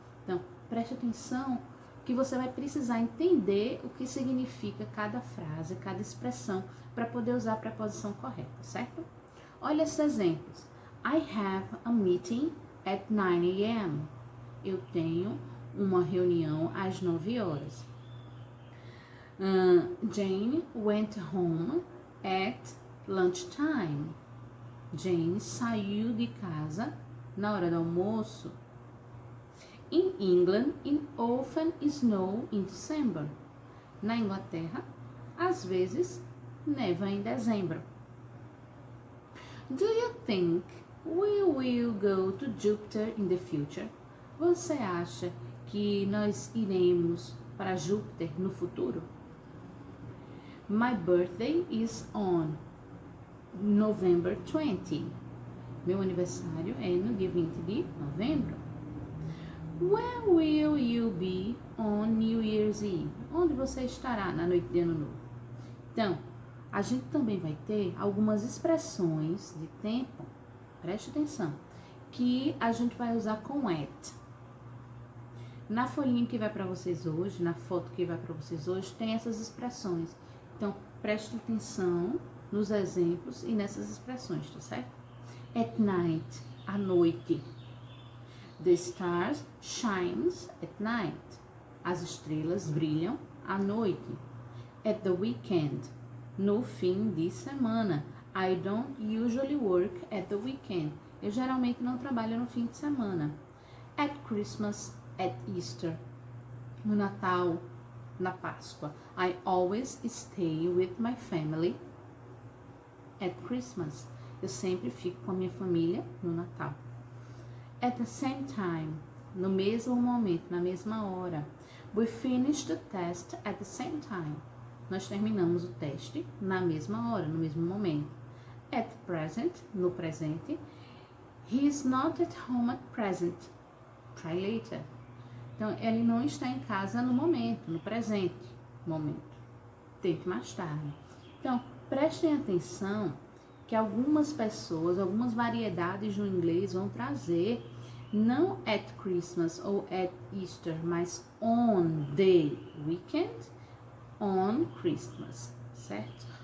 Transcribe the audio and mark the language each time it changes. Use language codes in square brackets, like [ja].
[pt] Então, preste atenção que você vai precisar entender o que significa cada frase, cada expressão, para poder usar a preposição correta, certo? Olha esses exemplos. [en] I have a meeting at 9 a.m. [pt] Eu tenho uma reunião às 9 horas. [en] Jane went home at lunchtime. [pt] Jane saiu de casa na hora do almoço. [en] In England, it often snows in December. [pt] Na Inglaterra, às vezes, neva em dezembro. [en] Do you think we will go to Jupiter in the future? [pt] Você acha que nós iremos para Júpiter no futuro? [en] My birthday is on November 20. [pt] Meu aniversário é no dia 20 de novembro. [en] Where will you be on New Year's Eve? [pt] Onde você estará na noite de Ano Novo? Então, a gente também vai ter algumas expressões de tempo, preste atenção, que a gente vai usar com at. Na folhinha que vai para vocês hoje, na foto que vai para vocês hoje, tem essas expressões. Então, preste atenção nos exemplos e nessas expressões, tá certo? [en] At night, [pt] à noite. [en] The stars shines at night. [pt] As estrelas brilham à noite. [en] At the weekend, [pt] no fim de semana. [en] I don't usually work at the weekend. [pt] Eu geralmente não trabalho no fim de semana. [en] At Christmas, at Easter. [pt] No Natal, na Páscoa. [en] I always stay with my family at Christmas. [pt] Eu sempre fico com a minha família no Natal. [en] At the same time. [pt] No mesmo momento, na mesma hora. [en] We finish the test at the same time. [pt] Nós terminamos o teste na mesma hora, no mesmo momento. [en] At present, [pt] no presente. [en] He is not at home at present. Try later. [pt] Então, ele não está em casa no momento, no presente momento. Tente mais tarde. Então, prestem atenção que algumas pessoas, algumas variedades no inglês vão trazer não at Christmas ou at Easter, mas [en] on the weekend, on Christmas, [pt] certo?